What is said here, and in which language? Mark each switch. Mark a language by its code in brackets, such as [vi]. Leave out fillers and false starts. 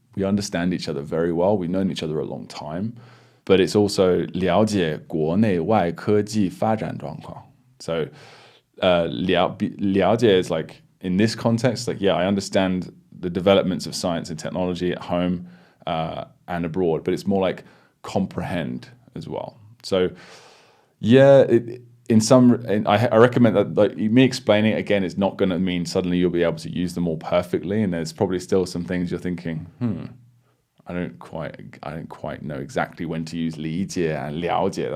[en] We understand each other very well. We've known each other a long time. But it's also [zh] 了解国内外科技发展状况. [en] So 了解 is like, in this context, like, yeah, I understand the developments of science and technology at home and abroad, but it's more like comprehend as well. So yeah, I recommend that, like, me explaining it again is not going to mean suddenly you'll be able to use them all perfectly, and there's probably still some things you're thinking, I don't quite know exactly when to use 理解 and 了解.